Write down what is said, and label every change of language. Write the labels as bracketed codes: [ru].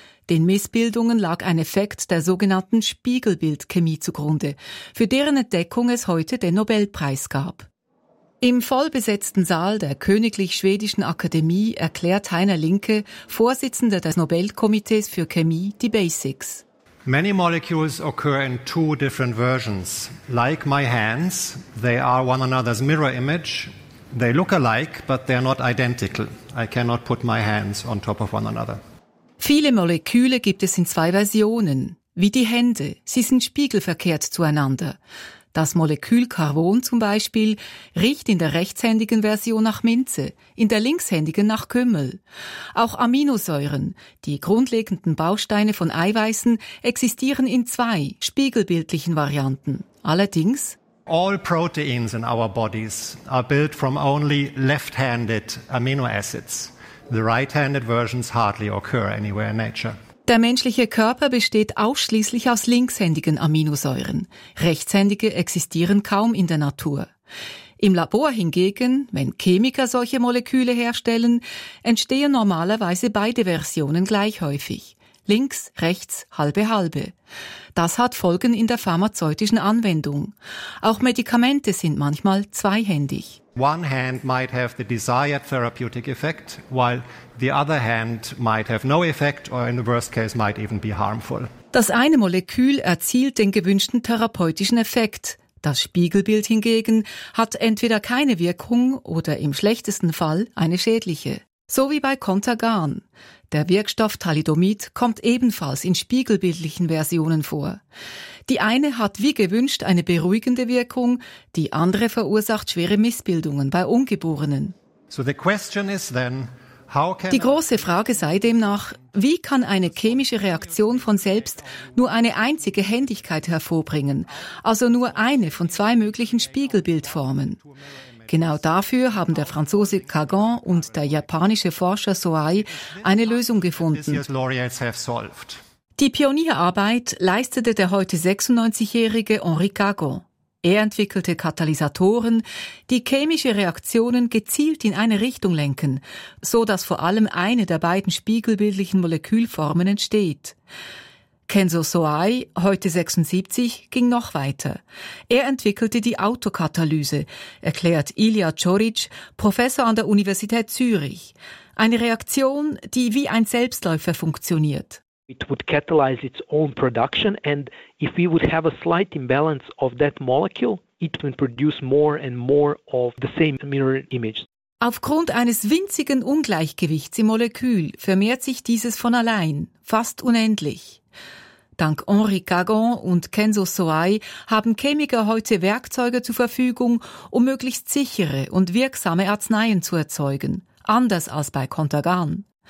[de] Den Missbildungen lag ein Effekt der sogenannten Spiegelbildchemie zugrunde, für deren Entdeckung es heute den Nobelpreis gab. Im vollbesetzten Saal der Königlich Schwedischen Akademie erklärt Heiner Linke, Vorsitzender des Nobelkomitees für Chemie, die Basics. [en] Many molecules occur in two different versions. Like my hands, they are one another's mirror image. They look alike, but they are not identical. I cannot put my hands on top of one another. [de] Viele Moleküle gibt es in zwei Versionen. Wie die Hände, sie sind spiegelverkehrt zueinander. Das Molekül Carbon zum Beispiel riecht in der rechtshändigen Version nach Minze, in der linkshändigen nach Kümmel. Auch Aminosäuren, die grundlegenden Bausteine von Eiweißen, existieren in zwei spiegelbildlichen Varianten. Allerdings: [en] All proteins in our bodies are built from only left-handed amino acids. The right-handed versions hardly occur anywhere in nature. [de] Der menschliche Körper besteht ausschließlich aus linkshändigen Aminosäuren. Rechtshändige existieren kaum in der Natur. Im Labor hingegen, wenn Chemiker solche Moleküle herstellen, entstehen normalerweise beide Versionen gleich häufig. Links, rechts, halbe, halbe. Das hat Folgen in der pharmazeutischen Anwendung. Auch Medikamente sind manchmal zweihändig. [en] One hand might have the desired therapeutic effect, while the other hand might have no effect or in the worst case might even be harmful. [de] Das eine Molekül erzielt den gewünschten therapeutischen Effekt. Das Spiegelbild hingegen hat entweder keine Wirkung oder im schlechtesten Fall eine schädliche. So wie bei Contergan. Der Wirkstoff Thalidomid kommt ebenfalls in spiegelbildlichen Versionen vor. Die eine hat wie gewünscht eine beruhigende Wirkung, die andere verursacht schwere Missbildungen bei Ungeborenen. [en] So the question is then, how can [de] die große Frage sei demnach, wie kann eine chemische Reaktion von selbst nur eine einzige Händigkeit hervorbringen, also nur eine von zwei möglichen Spiegelbildformen? Genau dafür haben der Franzose Cagan und der japanische Forscher Soai eine Lösung gefunden. Die Pionierarbeit leistete der heute 96-jährige Henri Cagan. Er entwickelte Katalysatoren, die chemische Reaktionen gezielt in eine Richtung lenken, so dass vor allem eine der beiden spiegelbildlichen Molekülformen entsteht. Kenzo Soai, heute 76, ging noch weiter. Er entwickelte die Autokatalyse, erklärt Ilija Ćorić, Professor an der Universität Zürich. Eine Reaktion, die wie ein Selbstläufer funktioniert. [en] It would catalyze its own production and if we would have a slight imbalance of that molecule, it would produce more and more of the same mirror image. [de] Aufgrund eines winzigen Ungleichgewichts im Molekül vermehrt sich dieses von allein, fast unendlich. Dank Henri Cagan und Kenzo Soai haben Chemiker heute Werkzeuge zur Verfügung, um möglichst sichere und wirksame Arzneien zu erzeugen, anders als bei Contergan.